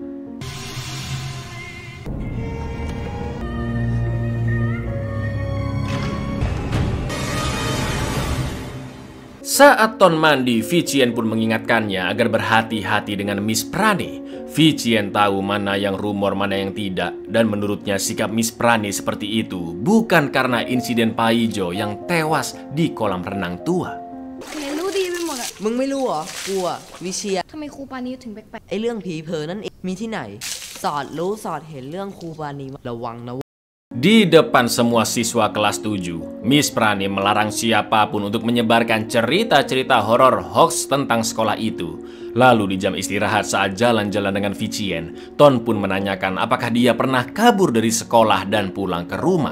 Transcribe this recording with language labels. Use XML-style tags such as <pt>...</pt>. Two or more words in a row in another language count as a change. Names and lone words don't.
<id>Saat Ton mandi, Vicien pun mengingatkannya agar berhati-hati dengan Miss Prani. Vicien tahu mana yang rumor, mana yang tidak. Dan menurutnya sikap Miss Prani seperti itu bukan karena insiden Paijo yang tewas di kolam renang tua.</id> <th>มึงไม่รู้เหรอกูอะวิเชียร ทำไมครูปานีถึงแปลก ไอเรื่องผีเผลอนั่นเองมีที่ไหนสอดรู้สอดเห็นเรื่องครูปานีระวังนะ</th> <id>Di depan semua siswa kelas 7, Miss Prani melarang siapapun untuk menyebarkan cerita-cerita horor hoax tentang sekolah itu. Lalu di jam istirahat saat jalan-jalan dengan Vicien, Ton pun menanyakan apakah dia pernah kabur dari sekolah dan pulang ke rumah.</id>